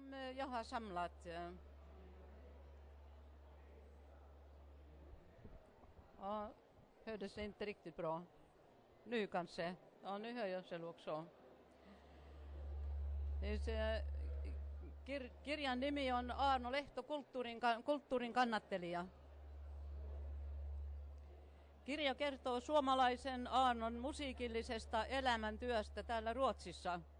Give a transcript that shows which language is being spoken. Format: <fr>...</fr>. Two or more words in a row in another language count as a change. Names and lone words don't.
<sv>jag har samlat ja, hördes det inte riktigt bra. Nu kanske. Ja, nu hör jag själv också.</sv> <fi>Kirjan nimi on Aarno Lehto, kulttuurin kannattelija. Kirja kertoo suomalaisen Aarnon musiikillisesta elämäntyöstä täällä Ruotsissa.</fi>